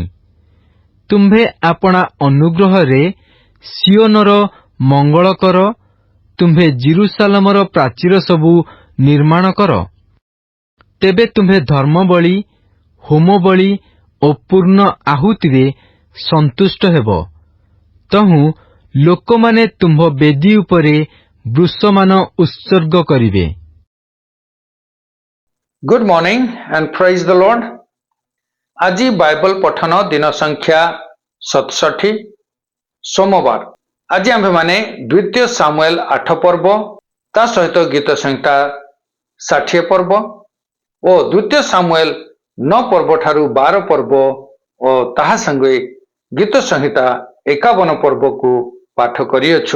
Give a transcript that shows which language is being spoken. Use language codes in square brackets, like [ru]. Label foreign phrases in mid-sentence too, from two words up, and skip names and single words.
[or] ତୁମ୍ଭେ ଆପଣା ଅନୁଗ୍ରହରେ ସିଓନର ମଙ୍ଗଳ କର, ତୁମ୍ଭେ ଜିରୁସାଲମର ପ୍ରାଚୀର ସବୁ ନିର୍ମାଣ କର। ତେବେ ତୁମ୍ଭେ ଧର୍ମବଳି, ହୋମବଳି ଓ ପୂର୍ଣ୍ଣ ଆହୁତିରେ ସନ୍ତୁଷ୍ଟ ହେବ। ତହୁଁ ଲୋକମାନେ ତୁମ୍ଭ ବେଦୀ ଉପରେ ବୃଷମାନ ଉତ୍ସର୍ଗ କରିବେ। [en] Good morning and praise the Lord. [or] ଆଜି ବାଇବଲ ପଠନ ଦିନ ସଂଖ୍ୟା 67 ସୋମବାର। ଆଜି ଆମ୍ଭେମାନେ ଦ୍ୱିତୀୟ ସାମୁଏଲ 8 ପର୍ବ, ତା ସହିତ ଗୀତ ସଂହିତା 60 ପର୍ବ ଓ ଦ୍ୱିତୀୟ ସାମୁଏଲ 9 ପର୍ବ ଠାରୁ 12 ପର୍ବ ଓ ତାହା ସଙ୍ଗେ ଗୀତ ସଂହିତା 51 ପର୍ବକୁ ପାଠ କରିଅଛୁ।